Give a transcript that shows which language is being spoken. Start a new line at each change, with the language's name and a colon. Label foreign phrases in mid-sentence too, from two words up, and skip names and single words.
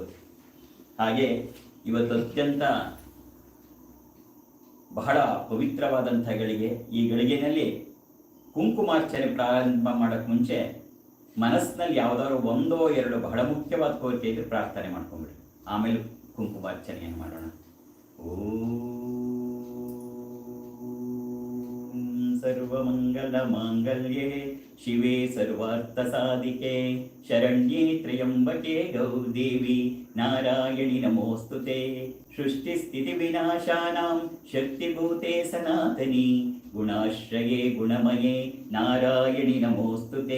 Kannada: ಹಾಗೆ ಇವತ್ತು ಅತ್ಯಂತ ಬಹಳ ಪವಿತ್ರವಾದಂಥ ಗಳಿಗೆ. ಈ ಗಳಿಗೆಯಲ್ಲಿ ಕುಂಕುಮಾರ್ಚನೆ ಪ್ರಾರಂಭ ಮಾಡೋಕ್ಕೆ ಮುಂಚೆ ಮನಸ್ಸಿನಲ್ಲಿ ಯಾವುದಾದ್ರು 1 or 2 ಬಹಳ ಮುಖ್ಯವಾದ ಕೋರಿಕೆ ಇದ್ದರೆ ಪ್ರಾರ್ಥನೆ ಮಾಡ್ಕೊಂಬಿಡಿ, ಆಮೇಲೆ ಕುಂಕುಮಾರ್ಚನೆಯನ್ನು ಮಾಡೋಣ.
Sanskrit: ಓಂ ಸರ್ವಮಂಗಲ ಮಾಂಗಲ್ಯೆ ಶಿವೆ ಸರ್ವಾರ್ಥ ಸಾಧಿಕೆ ಶರಣ್ಯೇ ತ್ರ್ಯಂಬಕೆ ಗೌದೇವಿ ನಾರಾಯಣಿ ನಮೋಸ್ತುತೆ. ಸೃಷ್ಟಿ ಸ್ಥಿತಿ ವಿನಾಶಾನಾಂ ಶಕ್ತಿಭೂತೆ ಸನಾತನಿ ಗುಣಾಶ್ರಯೇ ಗುಣಮಯೇ ನಾರಾಯಣಿ ನಮೋಸ್ತುತೆ.